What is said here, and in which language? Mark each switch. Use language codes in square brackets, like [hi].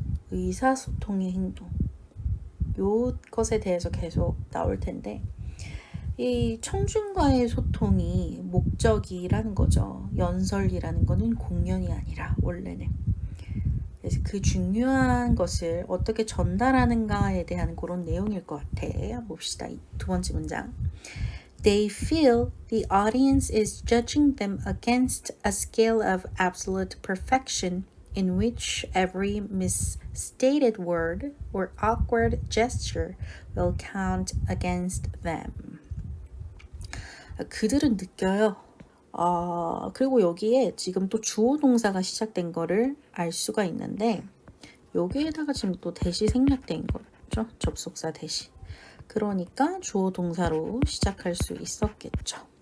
[ko] 의사소통의 행동. 요것에 대해서 계속 나올 텐데 이 청중과의 소통이 목적이라는 거죠. 연설이라는 거는 공연이 아니라 원래는. 그래서 그 중요한 것을 어떻게 전달하는가에 대한 그런 내용일 것 같아. 봅시다. 이 두 번째 문장. [en] They feel the audience is judging them against a scale of absolute perfection in which every misstated word or awkward gesture will count against them. [ko] 그들은 느껴요. 그리고 여기에 지금 또 주어 동사가 시작된 거를 알 수가 있는데 여기에다가 지금 또 대시 생략된 거죠. 접속사 대시. 그러니까 주어 동사로 시작할 수 있었겠죠.